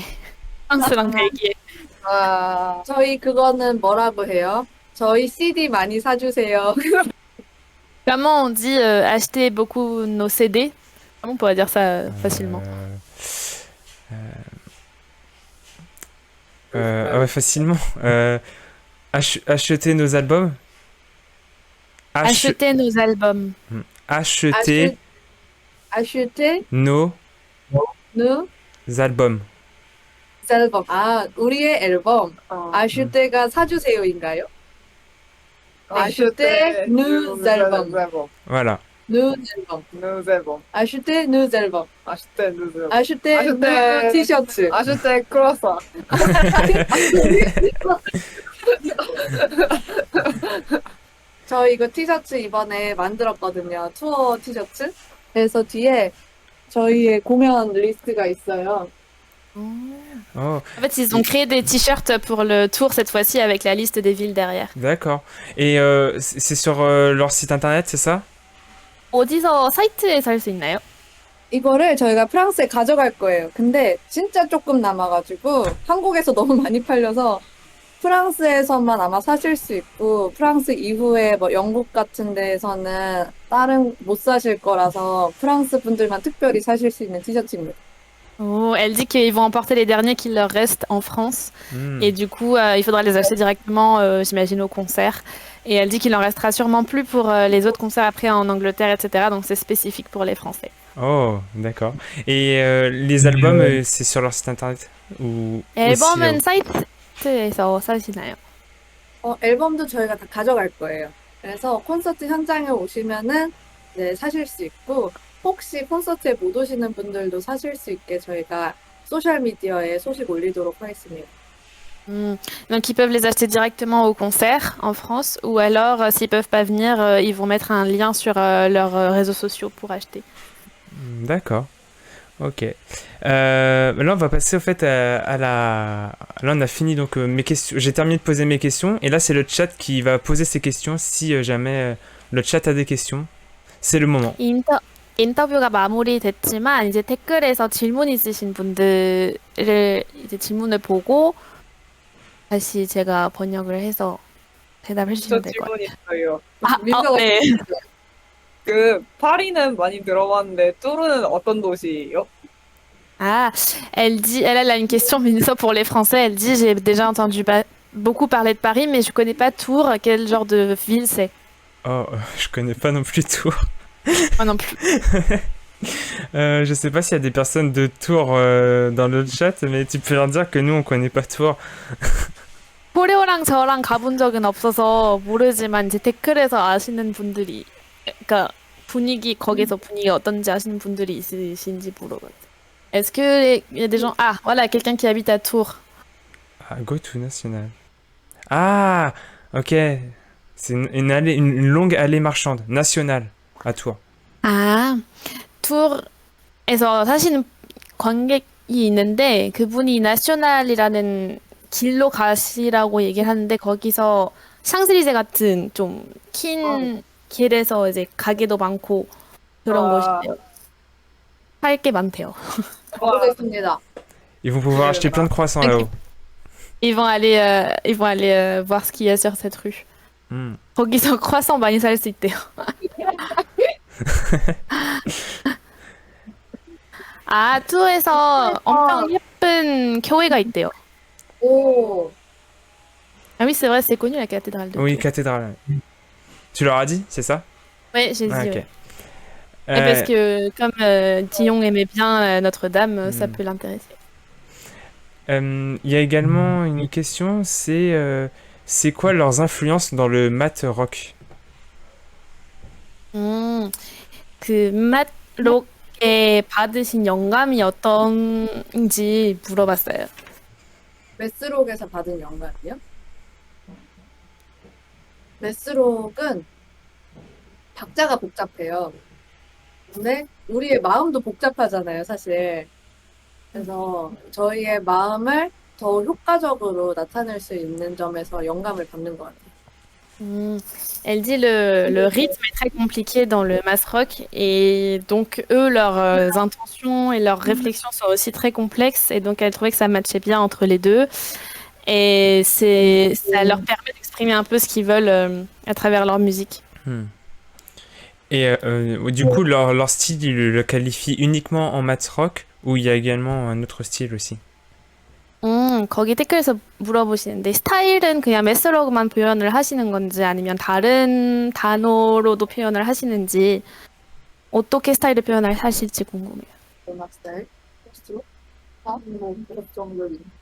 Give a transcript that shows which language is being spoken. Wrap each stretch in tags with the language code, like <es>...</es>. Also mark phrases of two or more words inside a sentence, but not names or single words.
<ko>프랑스랑 벨기에. 저희 그거는 뭐라고 해요? 저희 CD 많이 사주세요.</ko> <fr>Comment on dit acheter beaucoup nos CD? Comment on pourrait dire ça facilement? Ouais, facilement. Acheter nos albums. Acheter nos albums. Acheter acheter nos nos albums.</fr> <ko>앨범. 우리의 앨범. 어. acheter가 사주세요인가요?</ko> <fr>acheter nous 앨범. Voilà. nous 앨범. nous 앨범. acheter nous 앨범. acheter nous 앨범. acheter acheter nous 티셔츠. acheter croissant.</fr> <ko>저 이거 티셔츠 이번에 만들었거든요. 투어 티셔츠. 그래서 뒤에 저희의 공연 리스트가 있어요. Oh,</ko> <fr>En fait, ils ont créé des t-shirts pour le tour cette fois-ci avec la liste des villes derrière. d'accord. Et c'est sur leur site internet, c'est ça?</fr> <ko>어디서 사이트에서 할 수 있나요? 이거를 저희가 프랑스에 가져갈 거예요. 근데 진짜 조금 남아가지고 한국에서 너무 많이 팔려서 프랑스에서만 아마 사실 수 있고 프랑스 이후에 뭐 영국 같은 데에서는 다른 못 사실 거라서 프랑스 분들만 특별히 사실 수 있는 티셔츠입니다.</ko> <fr>Oh, elle dit qu'ils vont emporter les derniers qui leur restent en France. Et du coup, il faudra les acheter directement, j'imagine, au concert. Et elle dit qu'il en restera sûrement plus pour les autres concerts après en Angleterre, etc. Donc c'est spécifique pour les Français. Oh, d'accord. Et les albums, c'est sur leur site internet ou</fr> <ko>앨범은</ko> <fr>aussi,</fr> <ko>사이트에서 사시나요? 앨범도 저희가 다 가져갈 거예요. 그래서 콘서트 현장에 오시면은 네, 사실 수 있고 혹시 콘서트에 못 오시는 분들도 사실 수 있게 저희가 소셜미디어에 소식 올리도록 하겠습니다.</ko> <fr>Donc ils peuvent les acheter directement au concert en France ou alors s'ils peuvent pas venir, ils vont mettre un lien sur leurs réseaux sociaux pour acheter. D'accord. Ok. Là, on va passer au fait à la. Là, on a fini donc mes questions. J'ai terminé de poser mes questions et là, c'est le chat qui va poser ses questions si jamais le chat a des questions. C'est le moment.</fr> <ko>인터뷰가 마무리됐지만 이제 댓글에서 질문 있으신 분들을 이제 질문을 보고 다시 제가 번역을 해서 대답해 저 주시면 될 것 같아요. 질문 있어요. 민서가 네. 그 파리는 많이 들어봤는데 뚜르는 어떤 도시예요?</ko> <fr>Ah, elle a une question, Minso, pour les Français. Elle dit, j'ai déjà entendu beaucoup parler de Paris, mais je connais pas Tours. Quel genre de ville c'est? Oh, je connais pas non plus Tours. Moi non plus. Je sais pas s'il y a des personnes de Tours dans le chat, mais tu peux leur dire que nous, on connaît pas Tours.</fr> <ko>코레오랑 저랑 가본 적은 없어서 모르지만 이제 댓글에서 아시는 분들이, 그러니까 거기서 분위기 어떤지 아시는 분들이 있으신지 물어봤어요.</ko> <fr>Est-ce que il y a des gens... Ah, voilà, quelqu'un qui habite à Tours.</fr> <en>Ah, go to national.</en> <fr>Ah, ok. C'est une longue allée marchande, nationale, à Tours.</fr> <ko>아, Tours에서 사시는 관객이 있는데 그분이 나셔널이라는 길로 가시라고 얘기를 하는데 거기서 샹스리제 같은 좀 긴 길에서 이제 가게도 많고 그런 곳이에요. 할 게 많대요. 모르겠습니다.</ko> <fr>Ils vont pouvoir acheter plein de croissants là-haut. Ils vont aller voir ce qu'il y a sur cette rue.</fr> <ko>거기서 croissant 많이 살 수 있대요. 아, 투어에서 엄청 예쁜 교회가 있대요. 오,</ko> <fr>Ah oui, c'est vrai, c'est connu la cathédrale de Oui, Tours. cathédrale. Tu leur as dit, c'est ça? Oui, j'ai dit. Ah, ok. ouais. Et parce Euh, que comme Dion aimait bien Notre-Dame, ça Hmm. peut l'intéresser. Il y a également une question, c'est quoi leurs influences dans le</fr> <en>math rock?</en> <ko>음, 그 맛록에 받으신 영감이 어떤지 물어봤어요. 메스록에서 받은 영감이요? 메스록은 박자가 복잡해요. 근데 우리의 마음도 복잡하잖아요, 사실. 그래서 저희의 마음을 더 효과적으로 나타낼 수 있는 점에서 영감을 받는 것 같아요.</ko> <fr>Elle dit le rythme est très compliqué dans le</fr> <en>math rock</en> <fr>et donc eux, leurs intentions et leurs réflexions sont aussi très complexes et donc elle trouvait que ça matchait bien entre les deux et ça leur permet d'exprimer un peu ce qu'ils veulent à travers leur musique. Hmm. Et du coup, leur style, ils le qualifient uniquement en</fr> <en>math rock</en> <fr>ou il y a également un autre style aussi?</fr> <ko>거기 댓글에서 물어보시는데 스타일은 그냥 매스러그만 표현을 하시는 건지 아니면 다른 단어로도 표현을 하시는지 어떻게 스타일을 표현을 하실지 궁금해요. 음악 스타일? 포스트로? 아, 뭐, 정도는.</ko>